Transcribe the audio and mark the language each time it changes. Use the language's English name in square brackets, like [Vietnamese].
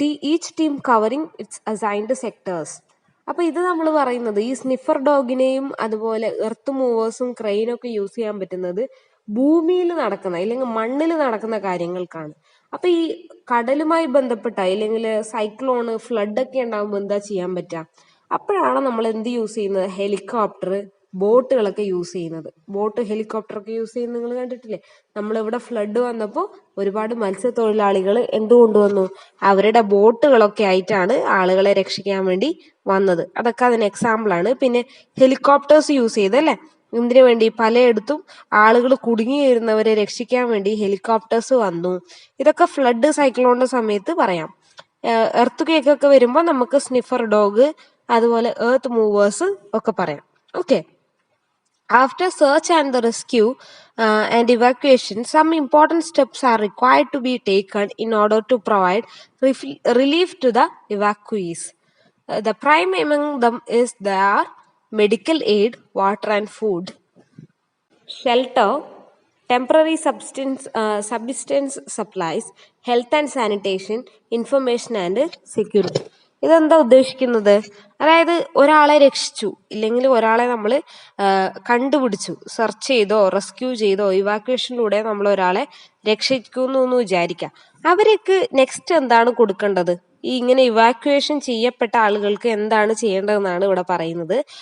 [English] Each team covering its assigned sectors. [Malayalam] അപ്പോൾ ഇത് നമ്മൾ പറയുന്നത് ഈ സ്നിഫർ ഡോഗിനെയും അതുപോലെ എർത്ത് മൂവേഴ്സും ക്രെയിനൊക്കെ യൂസ് ചെയ്യാൻ പറ്റുന്നത് ഭൂമിയിൽ നടക്കുന്ന അല്ലെങ്കിൽ മണ്ണിൽ നടക്കുന്ന കാര്യങ്ങൾക്കാണ്. അപ്പൊ ഈ കടലുമായി ബന്ധപ്പെട്ട അല്ലെങ്കിൽ സൈക്ലോണ്, ഫ്ലഡ് ഒക്കെ ഉണ്ടാകുമ്പോൾ എന്താ ചെയ്യാൻ പറ്റുക? അപ്പോഴാണ് നമ്മൾ എന്ത് യൂസ് ചെയ്യുന്നത്? ഹെലികോപ്റ്റർ, ബോട്ടുകളൊക്കെ യൂസ് ചെയ്യുന്നത്. ബോട്ട്, ഹെലികോപ്റ്റർ ഒക്കെ യൂസ് ചെയ്യുന്നത് നിങ്ങൾ കണ്ടിട്ടില്ലേ? നമ്മളിവിടെ ഫ്ലഡ് വന്നപ്പോൾ ഒരുപാട് മത്സ്യത്തൊഴിലാളികൾ എന്ത് കൊണ്ടുവന്നു? അവരുടെ ബോട്ടുകളൊക്കെ ആയിട്ടാണ് ആളുകളെ രക്ഷിക്കാൻ വേണ്ടി വന്നത്. അതൊക്കെ അതിന് എക്സാമ്പിൾ ആണ്. പിന്നെ ഹെലികോപ്റ്റേഴ്സ് യൂസ് ചെയ്തല്ലേ? എന്തിനു വേണ്ടി? പലയിടത്തും ആളുകൾ കുടുങ്ങി വരുന്നവരെ രക്ഷിക്കാൻ വേണ്ടി ഹെലികോപ്റ്റേഴ്സ് വന്നു. ഇതൊക്കെ ഫ്ലഡ്, സൈക്ലോണിന്റെ സമയത്ത് പറയാം. എർത്ത് ക്വേക്ക് ഒക്കെ വരുമ്പോൾ നമുക്ക് സ്നിഫർ ഡോഗ്, അതുപോലെ എർത്ത് മൂവേഴ്സ് ഒക്കെ പറയാം. Okay. [English] After search and the rescue and evacuation, some important steps are required to be taken in order to provide relief to the evacuees. The prime among them is their medical aid, water and food, shelter, temporary subsistence supplies, health and sanitation, information and security. [Malayalam] ഇതെന്താ ഉദ്ദേശിക്കുന്നത്? അതായത് ഒരാളെ രക്ഷിച്ചു, ഇല്ലെങ്കിൽ ഒരാളെ നമ്മൾ കണ്ടുപിടിച്ചു, search ചെയ്തോ റെസ്ക്യൂ ചെയ്തോ ഇവാക്യുവേഷനിലൂടെ നമ്മൾ ഒരാളെ രക്ഷിക്കുന്നു എന്ന് വിചാരിക്കാം. അവർക്ക് നെക്സ്റ്റ് എന്താണ് കൊടുക്കേണ്ടത്? ഈ ഇങ്ങനെ ഇവാക്യുവേഷൻ ചെയ്യപ്പെട്ട ആളുകൾക്ക് എന്താണ് ചെയ്യേണ്ടതെന്നാണ് ഇവിടെ പറയുന്നത്.